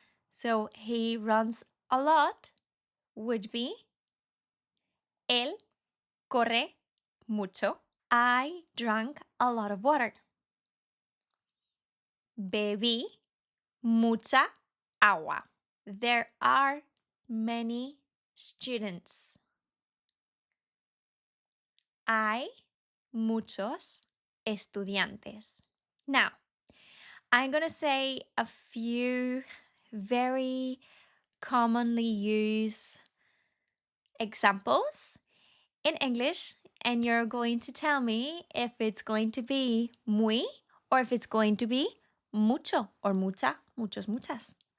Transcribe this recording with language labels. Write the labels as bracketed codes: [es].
[en] So he runs a lot would be [es] él corre mucho. [en] I drank a lot of water. [es] Bebí mucha agua. [en] There are many students. [es] Hay muchos estudiantes. [en] Now, I'm going to say a few very commonly used examples in English, and you're going to tell me if it's going to be muy or if it's going to be mucho or mucha, muchos, muchas.